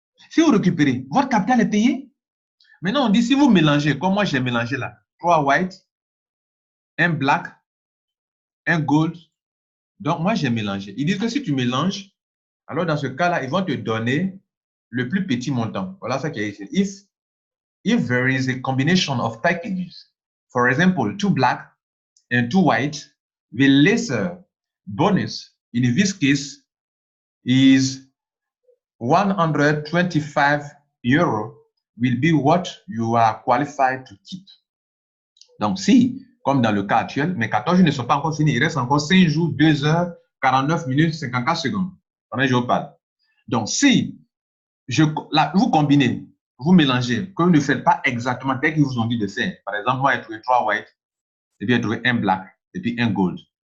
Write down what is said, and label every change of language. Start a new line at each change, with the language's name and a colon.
French: Si vous récupérez, votre capital est payé. Maintenant, on dit si vous mélangez, comme moi j'ai mélangé là, 3 white, un black, un gold. Donc, moi j'ai mélangé. Ils disent que si tu mélanges, alors dans ce cas-là, ils vont te donner le plus petit montant. Voilà ce qui est ici.
English: If there is a combination of packages, for example, 2 black and 2 white, the lesser bonus in this case is 125 euros will be what you are qualified to keep.
French: Donc, si, comme dans le cas actuel, mes 14 jours ne sont pas encore finis, il reste encore 5 jours, 2 heures, 49 minutes, 54 secondes. Pendant que je vous parle. Donc, si vous combinez, vous mélangez, que vous ne faites pas exactement tel qu'ils vous ont dit de faire. Par exemple, moi, j'ai trouvé 3 white, et puis j'ai trouvé un black, et puis un gold.